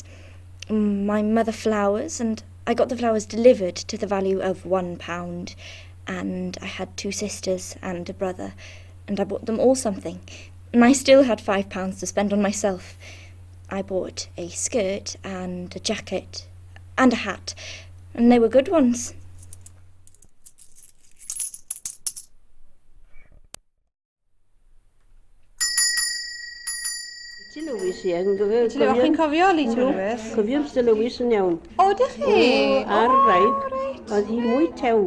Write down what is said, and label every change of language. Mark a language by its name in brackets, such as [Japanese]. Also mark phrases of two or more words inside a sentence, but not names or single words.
[English] My mother flowers, and I got the flowers delivered to the value of £1, and I had 2 sisters and a brother, and I bought them all something, and I still had £5 to spend on myself. I bought a skirt and a jacket and a hat, and they were good ones. [Welsh] Lewis yn gyfer... Chi'n cofio Lita Lewis? Cofio Mr Lewis yn iawn. O, dych chi? Ar wraig, oedd hi mwy tew.